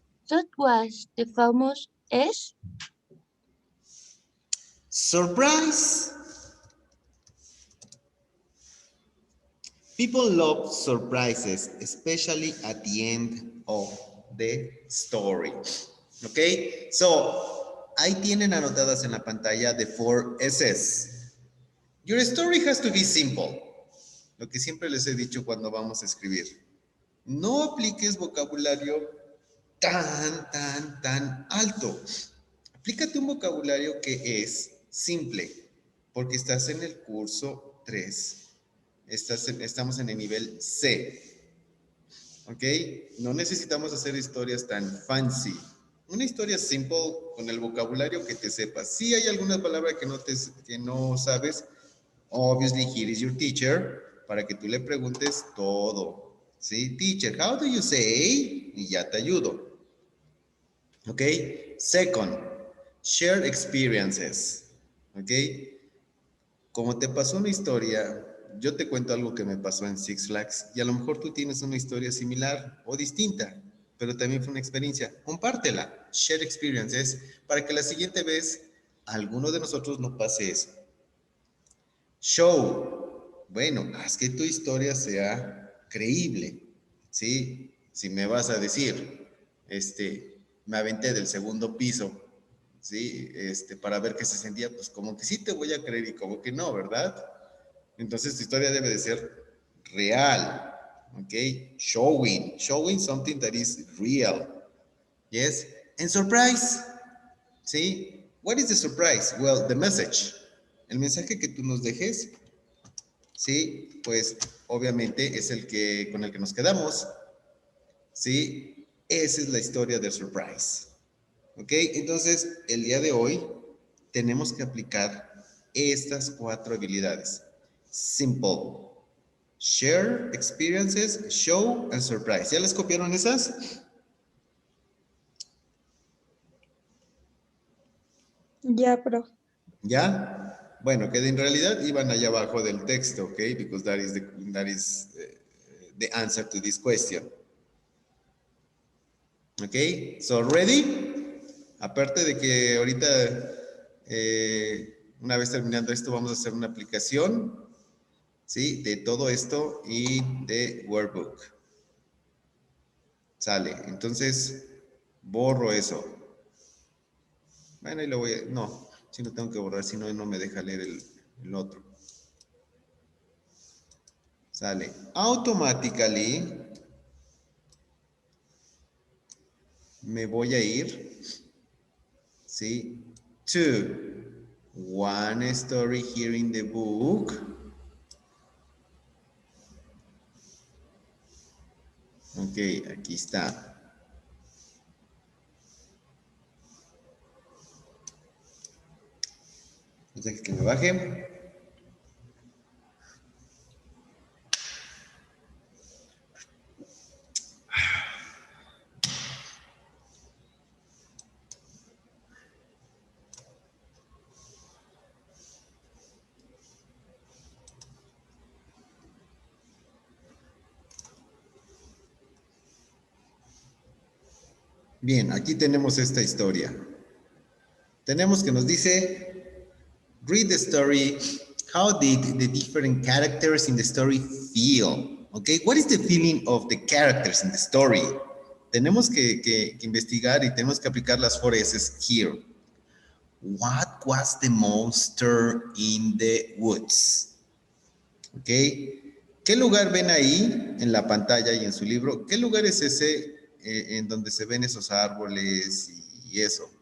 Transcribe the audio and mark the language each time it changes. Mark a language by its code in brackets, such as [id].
[en] That was the famous S. Surprise. People love surprises, especially at the end of the story. [es] ¿Ok? [en] So, [es] ahí tienen anotadas en la pantalla [en] the 4 S's. Your story has to be simple. [es] Lo que siempre les he dicho cuando vamos a escribir. No apliques vocabulario tan alto. Aplícate un vocabulario que es simple, porque estás en el curso 3. Estamos en el nivel C. ¿Ok? No necesitamos hacer historias tan fancy. Una historia simple con el vocabulario que te sepas. Si hay alguna palabra que no sabes, [en] obviously here is your teacher, [es] para que tú le preguntes todo. ¿Sí? [en] Teacher, how do you say? [es] Y ya te ayudo. [en] ¿Ok? Second, share experiences. [es] ¿Ok? Como te pasó una historia, yo te cuento algo que me pasó en Six Flags y a lo mejor tú tienes una historia similar o distinta, pero también fue una experiencia. Compártela, [en] share experiences, [es] para que la siguiente vez a alguno de nosotros no pase eso. Show. Bueno, haz que tu historia sea creíble, ¿sí? Si me vas a decir, me aventé del segundo piso, ¿sí? Para ver qué se sentía, pues como que sí te voy a creer y como que no, ¿verdad? Entonces tu historia debe de ser real, ¿ok? [en] Showing something that is real, yes? And surprise, ¿sí? What is the surprise? Well, the message. [es] El mensaje que tú nos dejes, ¿sí? Pues obviamente es con el que nos quedamos, ¿sí? Esa es la historia del surprise. ¿Ok? Entonces, el día de hoy tenemos que aplicar estas 4 habilidades. [en] Simple, share, experiences, show, and surprise. [es] ¿Ya les copiaron esas? Ya, profe. ¿Ya? Bueno, que en realidad iban allá abajo del texto, ¿ok? [en] Because that is the answer to this question. ¿Ok? So, ready? [es] Aparte de que ahorita, una vez terminando esto, vamos a hacer una aplicación, ¿sí? De todo esto y de workbook. Sale. Entonces, borro eso. Bueno, y lo voy a... No, si no tengo que borrar, si no, no me deja leer el otro. Sale. [en] Automatically [es] me voy a ir, ¿sí? [en] To one story here in the book. [es] Ok, aquí está. Entonces, que me baje. Bien, aquí tenemos esta historia. Tenemos que nos dice, [en] read the story. How did the different characters in the story feel? Okay, what is the feeling of the characters in the story? [es] Tenemos que investigar y tenemos que aplicar las 4 S's [en] here. What was the monster in the woods? Okay. [es] ¿Qué lugar ven ahí en la pantalla y en su libro? ¿Qué lugar es ese en donde se ven esos árboles y eso?